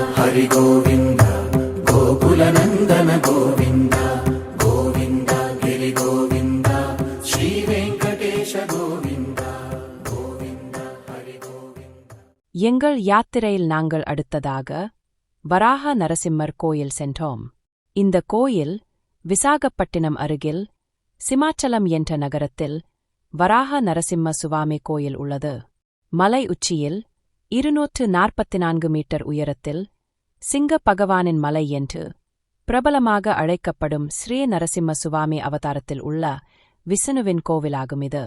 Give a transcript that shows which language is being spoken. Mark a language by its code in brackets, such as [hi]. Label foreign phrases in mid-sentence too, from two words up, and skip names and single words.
[sa] हरि गोविन्द गोकुलनन्दन गोविन्द गोविन्द गिरि गोविन्द श्रीवेङ्कटेश गोविन्द गोविन्द हरि गोविन्द. [ta] எங்கள் யாத்திரையில் நாங்கள் அடுத்ததாக வராக நரசிம்மர் கோயில் சென்றோம். இந்த கோயில் விசாகப்பட்டினம் அருகில் சிமாச்சலம் என்ற நகரத்தில் வராக நரசிம்ம சுவாமி கோயில் உள்ளது. மலை உச்சியில் 244 மீட்டர் உயரத்தில் சிங்க பகவானின் மலை என்று பிரபலமாக அழைக்கப்படும் ஸ்ரீ நரசிம்ம சுவாமி அவதாரத்தில் உள்ள விஷ்ணுவின் கோவிலாகும் இது.